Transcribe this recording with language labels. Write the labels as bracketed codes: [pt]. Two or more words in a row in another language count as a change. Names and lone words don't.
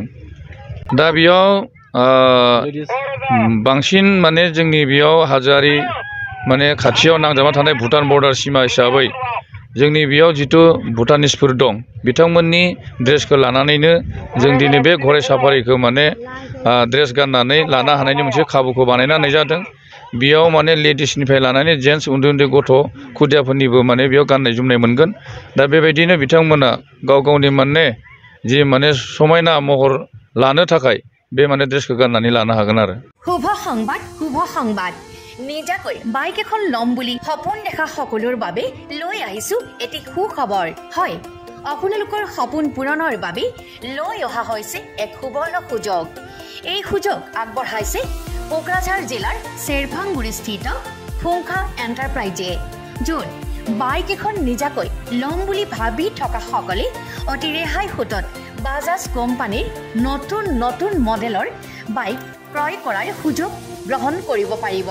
[brx] दा बेयाव बांसिन माने जोंनि बेयाव हाजोआरि माने खाथियाव नांजाबना थानाय भुटान बर्डार सिमा हिसाबै जोंनि बेयाव जिथु भुटानिसफोर दं बिथांमोननि ड्रेसखौ लानानैनो जों दिनै बे गराय साफारिखौ माने ड्रेस गाननानै लानो हानायनि मोनसे खाबुखौ बानायना होनाय जादों। बेयाव माने लेडिसनिफ्राय लानानै जेन्टस उन्दै उन्दै गथ' खुदियाफोरनिबो माने बेयाव गाननाय जोमनाय मोनगोन। दा बेबायदिनो बिथांमोना गाव गावनि माने जि माने समायना महर लानो थाखाय बे माने ड्रेसखौ गाननानै लानो हागोन आरो। [as] শুভ সংবাদ নিজাকৈ বাইক এখন লম বুলি সপোন দেখা সকলোৰ বাবে লৈ আহিছো এটি সুখবৰ। হয়, আপোনালোকৰ সপোন পূৰণৰ বাবে লৈ অহা হৈছে এক সুবৰ্ণ সুযোগ। এই সুযোগ আগবঢ়াইছে কোকৰাঝাৰ জিলাৰ চেৰফাংগুৰিস্থিত ফুংখা এণ্টাৰপ্ৰাইজে, য'ত বাইক এখন নিজাকৈ লম বুলি ভাবি থকা সকলে অতি ৰেহাই সূতত বাজাজ কোম্পানীৰ নতুন নতুন মডেলৰ বাইক ক্ৰয় কৰাৰ সুযোগ গ্ৰহণ কৰিব পাৰিব।